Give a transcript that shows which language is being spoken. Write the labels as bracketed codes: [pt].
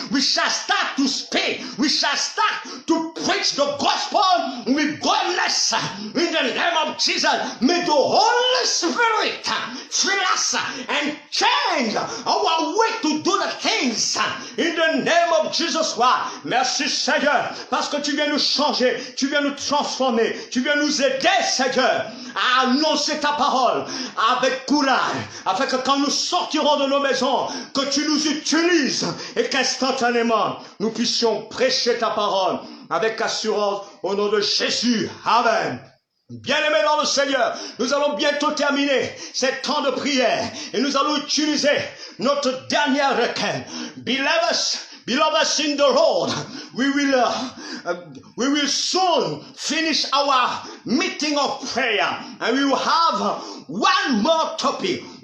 [en] We shall start to speak. We shall start to preach the gospel with boldness in the name of Jesus. May the Holy Spirit fill us and change our way to do the things in the name of Jesus Christ. [fr] Merci Seigneur, parce que tu viens nous changer, tu viens nous transformer, tu viens nous aider Seigneur à annoncer ta parole avec courage, afin que quand nous sortirons de nos maisons, que tu nous utilises et qu'instantanément nous puissions prêcher ta parole avec assurance au nom de Jésus. Amen. Bien-aimés dans le Seigneur, nous allons bientôt terminer ces temps de prière et nous allons utiliser notre dernière requête. [en] Beloved in the Lord, we will soon finish our meeting of prayer, and we will have one more topic.